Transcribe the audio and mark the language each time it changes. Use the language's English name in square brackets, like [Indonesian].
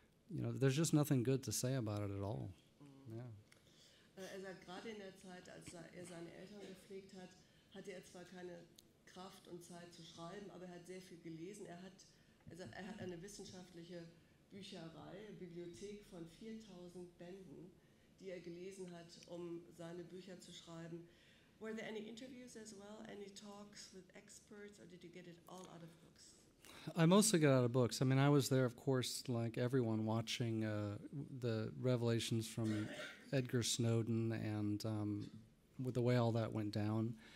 [English] There's just nothing good to say about it at all. Yeah. [German] Er sagt, gerade in der Zeit, als er seine Eltern gepflegt hat, hatte er zwar keine Kraft und Zeit zu schreiben, aber er hat sehr viel gelesen. Er sagt, er hat eine wissenschaftliche Bücherei, Bibliothek von 4.000 Bänden, die er gelesen hat, um seine Bücher zu schreiben. [English] Were there any interviews as well, any talks with experts, or did you get it all out of books? I mostly got out of books. I mean, I was there, of course, like everyone, watching the revelations from Edgar Snowden and with the way all that went down.